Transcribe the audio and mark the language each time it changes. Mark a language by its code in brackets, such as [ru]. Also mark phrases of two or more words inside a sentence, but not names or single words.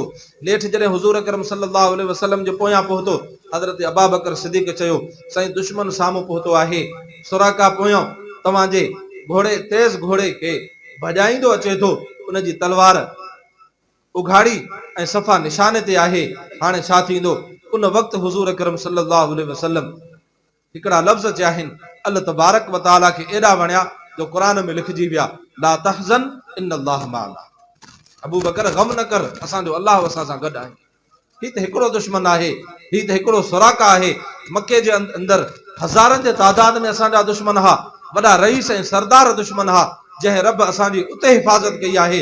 [sd] नेठ जॾहिं हुज़ूर अकरम [ar] صلى الله عليه وسلم [sd] जे पोयां पहुतो, हज़रत अबू बकर सिद्दीक़ चयो साईं दुश्मन साम्हूं पहुतो आहे। सुराका पोयां तव्हांजे घोड़े तेज़ घोड़े खे भॼाईंदो अचे थो, उनजी तलवार उघाड़ी ऐं सफ़ा निशाने ते आहे। हाणे छा थींदो? उन वक़्तु हुज़ूर अकरम [ar] صلى الله عليه وسلم [sd] हिकिड़ा लफ़्ज़ चया आहिनि, [ar] الله تبارك وتعالى [sd] खे एॾा वणिया जो क़ुरान में लिखिजी विया, [ar] لا تحزن إن الله معنا. [sd] अबू बकर गम न कर, असांजो अल्लाह असां सां गॾु आहे। ही त हिकिड़ो दुश्मन आहे, ही त हिकिड़ो सुराका आहे। मके जे अंदरि हज़ारनि जे तादाद में असांजा दुश्मन हा, वॾा रईस ऐं सरदार दुश्मन हा, जंहिं रब असांजी उते हिफ़ाज़त कई आहे।